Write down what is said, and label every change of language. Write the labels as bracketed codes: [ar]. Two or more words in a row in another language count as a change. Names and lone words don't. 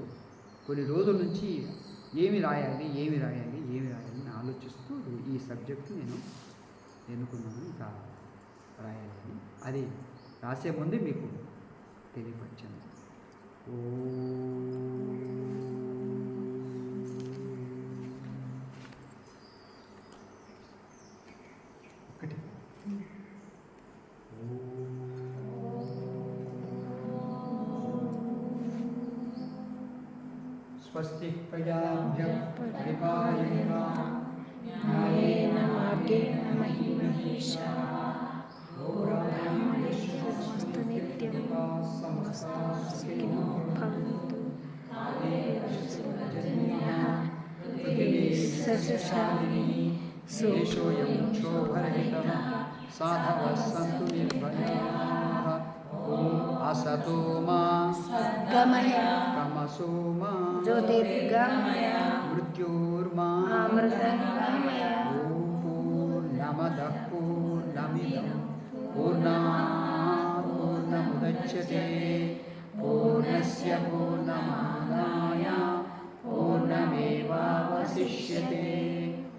[te] కొన్ని రోజుల నుంచి ఏమి రాయాలి అని ఆలోచిస్తూ ఈ సబ్జెక్టు నేను ఎన్నుకున్నాను. ఇంకా రాయాలని అది రాసే ముందే మీకు తెలియపరిచాను. [sa] ఒకటి स्वस्ति प्रजाभ्यः परिपालयन्तां न्यायेन मार्गेण मही महीशाः गोब्राह्मणेभ्यस्तु नित्यं समस्ताः सुखिनो भवन्तु. पृथिवी सस्यशालिनी దేశోऽयं क्षोभरहितः साधवः सन्तु निर्भयाः. असतो मा గమయ तमसो मा జ్యోతిర్గమయ मृत्योर्मा అమృతగమయ. पूर्णमदः पूर्णमिदं पूर्णात् पूर्णमुदच्यते पूर्णस्य पूर्णमादाय पूर्णमेवावशिष्यते.